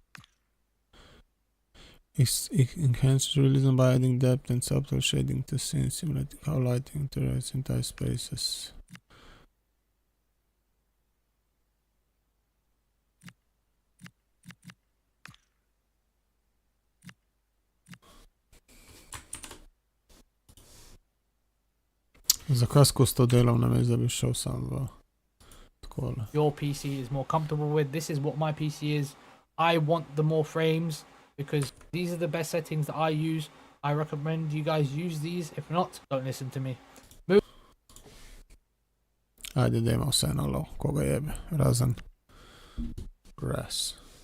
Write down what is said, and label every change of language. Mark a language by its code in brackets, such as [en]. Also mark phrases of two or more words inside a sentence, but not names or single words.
[en] It enhances realism by adding depth and subtle shading to scenes, simulating how lighting interacts in tight spaces. [sl] Zakaj skozi to delam, namesto da bi šel sam v takole? [en] Your PC is more comfortable with. This is what my PC is. I want the more frames because these are the best settings that I use. I recommend you guys use these. If not, don't listen to me. [sl] Ajde, dajmo vse na low, koga jebe, razen grass.